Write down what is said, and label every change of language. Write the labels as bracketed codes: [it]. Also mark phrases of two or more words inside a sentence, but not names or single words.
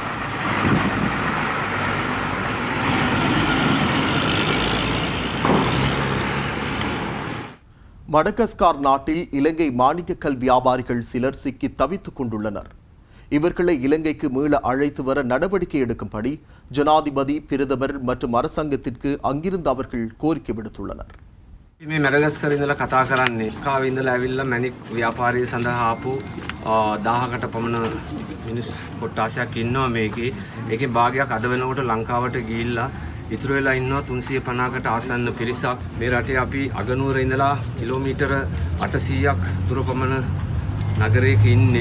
[ta] மடகஸ்கார் நாட்டில் இலங்கை மாணிக்கக்கல் வியாபாரிகள் சிலர் சிக்கி தவித்துக் கொண்டுள்ளனர். இவர்களை இலங்கைக்கு மீள அழைத்து வர நடவடிக்கை எடுக்கும்படி ஜனாதிபதி, பிரதமர் மற்றும் அரசாங்கத்திற்கு அங்கிருந்து அவர்கள் கோரிக்கை விடுத்துள்ளனர். [si] මේ මැඩගස්කර් ඉඳලා කතා කරන්නේ කාවේ ඉඳලා ඇවිල්ලා මැණික් ව්‍යාපාරය සඳහා ආපු 1000කට පමණ මිනිස් කොට්ටාසයක් ඉන්නවා මේකේ. ඒකේ භාගයක් අද වෙනකොට ලංකාවට ගිහිල්ලා ඉතුරු වෙලා ඉන්නවා 350කට ආසන්න පිරිසක්. මේ රටේ අපි අගනුවර ඉඳලා කිලෝමීටර 800ක් දුර පමණ නගරයක ඉන්නේ.